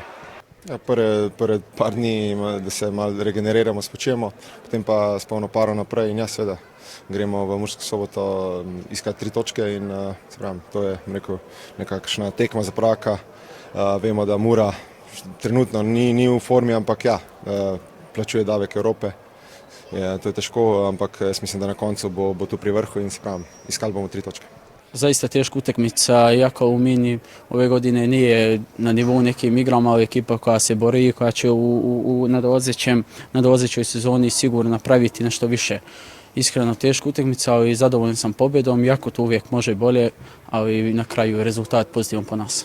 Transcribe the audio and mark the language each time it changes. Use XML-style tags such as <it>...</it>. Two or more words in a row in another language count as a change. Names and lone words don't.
<sl>Ja, prve par dni, da se malo regeneriramo, spočijemo, potem pa s polno paro naprej in ja, seveda, gremo v Mursko Soboto iskati 3 točke in se pravim, to je nekakšna tekma za prvaka. Vemo, da Mura trenutno ni v formi, ampak ja, plačuje davek Evrope. To je težko, ampak jaz mislim, da na koncu bo tu pri vrhu in se pravim, iskali bomo 3 točke.</sl> <hr>Zaista teška utakmica, iako u Mini ove godine nije na nivou nekim igrama, ali ekipa koja se bori, koja će u nadolazećoj sezoni sigurno napraviti nešto više. Iskreno teška utakmica, ali zadovoljan sam pobjedom, iako to uvijek može bolje, ali na kraju je rezultat pozitivan po nas.</hr>